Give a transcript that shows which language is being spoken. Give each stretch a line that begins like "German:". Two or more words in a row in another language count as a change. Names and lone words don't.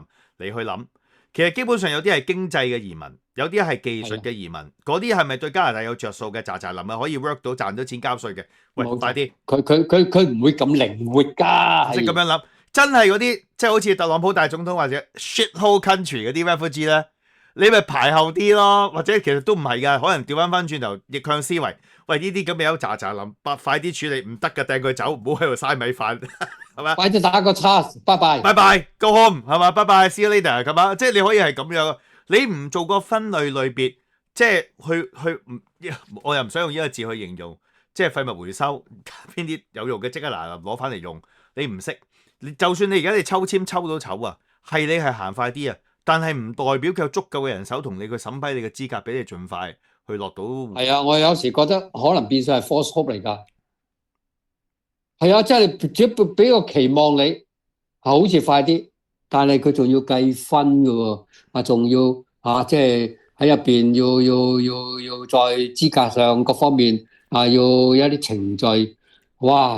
Cantonese: 你去諗，其實基本上有啲係經濟嘅移民，有啲係技術嘅移民，嗰啲係咪對加拿大有着數嘅？喳林啊，可以 work 到賺到錢交稅嘅？喂，快啲！佢唔會咁靈活㗎，即係咁樣諗，真係嗰啲即係好似特朗普大總統或者
English: shithole country
Cantonese: 嗰啲 refugee 咧，你咪排後啲咯，或者其實都唔係㗎，可能調翻轉頭逆向思維，喂呢啲咁嘅有喳林，快啲處理，唔得㗎，掟佢走，唔好喺度嘥米飯。係嘛？快啲打個叉，拜拜
English: ，go home，
Cantonese: 係嘛？拜拜
English: ，see you later，
Cantonese: 咁啊，即係你可以係咁樣，你唔做個分類類別，即係我又唔想用呢個字去形容，即係廢物回收，邊啲有用嘅即刻嗱攞翻嚟用，你唔識，就算你而家你抽籤抽到籌啊，係你係行快啲啊，但係唔代表佢有足夠嘅人手同你去審批你嘅資格，俾你盡快去落到。係啊，我有時覺得可能變相係
English: false hope
Cantonese: 嚟㗎。係啊，即係只俾個期望你，好似快啲，但係佢仲要計分㗎喎，仲要即係喺入邊要在資格上各方面要有一啲程序，哇！